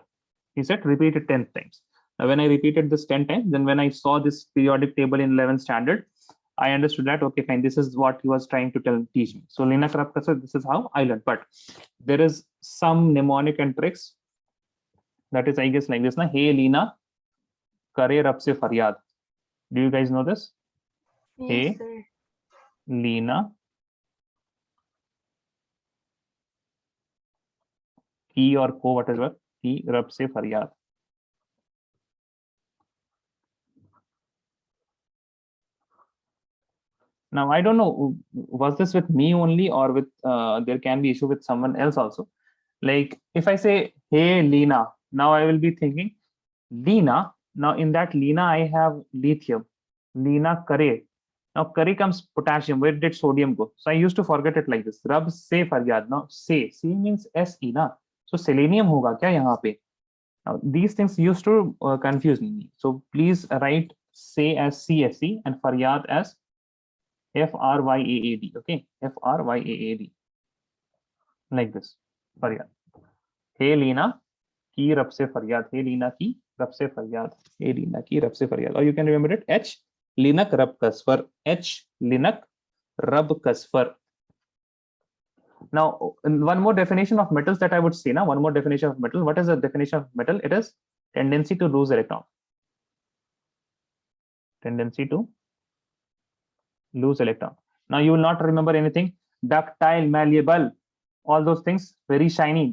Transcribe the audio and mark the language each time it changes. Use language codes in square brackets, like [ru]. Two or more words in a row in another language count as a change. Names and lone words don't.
[en] He said repeat it 10 times. Now when I repeated this 10 times, then when I saw this periodic table in 11th standard, I understood that, okay, fine, this is what he was trying to teach me. So linak rub kasfar, this is how I learned. But there is some mnemonic and tricks. That is, I guess, like this. [hi] ना, हे लीना, करे रब से फ़रियाद. [en] Do you guys know this? Yes, Hey sir. Lina, ki or ko, whatever, [hi] की रब से फ़रियाद. [en] Now I don't know, was this with me only or with there can be issue with someone else also. Like if I say hey Lina, now I will be thinking Lina. Now in that Lina I have lithium. [hi] लीना करे. [en] Now kare comes potassium. Where did sodium go? So I used to forget it like this. [hi] रब से फ़रियाद. Now se means से ना. So selenium होगा क्या यहाँ पे? [en] Now these things used to confuse me. So please write say as CSE and faryad as FRYAAD. Okay, FRYAAD, like this. Faryad. [hi] हे लीना, की रब से फ़रियाद. हे लीना की रब से फ़रियाद. हे लीना की रब से फ़रियाद. [en] Or you can remember it. H linak rab kasfar. H linak rab kasfar. Now, one more definition of metals that I would say. Now, one more definition of metal. What is the definition of metal? It is tendency to lose electron. Tendency to lose electron. Now you will not remember anything. Ductile, malleable, all those things, very shiny.